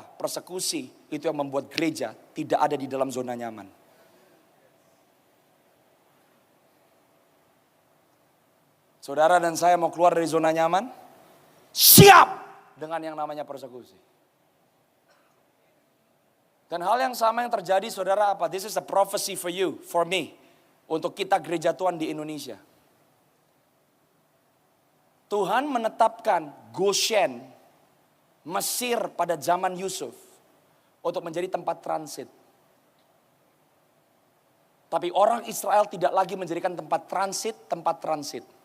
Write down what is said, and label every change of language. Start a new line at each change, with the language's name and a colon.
Indonesian: Persekusi itu yang membuat gereja tidak ada di dalam zona nyaman. Saudara dan saya mau keluar dari zona nyaman, siap dengan yang namanya persekusi. Dan hal yang sama yang terjadi saudara apa?
English: This is a prophecy for you, for me.
Indonesian: Untuk kita gereja Tuhan di Indonesia. Tuhan menetapkan Goshen, Mesir pada zaman Yusuf untuk menjadi tempat transit. Tapi orang Israel tidak lagi menjadikan tempat transit.